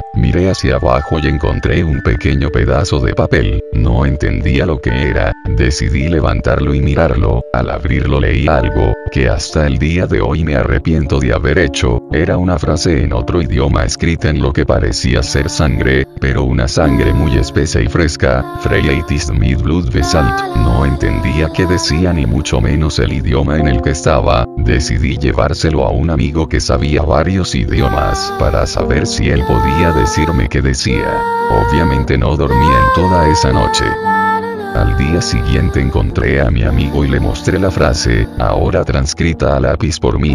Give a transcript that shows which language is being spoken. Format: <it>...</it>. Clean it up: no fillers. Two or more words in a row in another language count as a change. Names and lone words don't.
<es>Miré hacia abajo y encontré un pequeño pedazo de papel, no entendía lo que era, Decidí levantarlo y mirarlo. Al abrirlo leí algo, que hasta el día de hoy me arrepiento de haber hecho. Era una frase en otro idioma escrita en lo que parecía ser sangre, pero una sangre muy espesa y fresca.</es> <de>Freiheit mit Blut besalt.</de> <es>No entendía qué decía ni mucho menos el idioma en el que estaba. Decidí llevárselo a un amigo que sabía varios idiomas, para saber si él podía decirme qué decía. Obviamente no dormí en toda esa noche. Al día siguiente encontré a mi amigo y le mostré la frase, ahora transcrita a lápiz por mí.</es>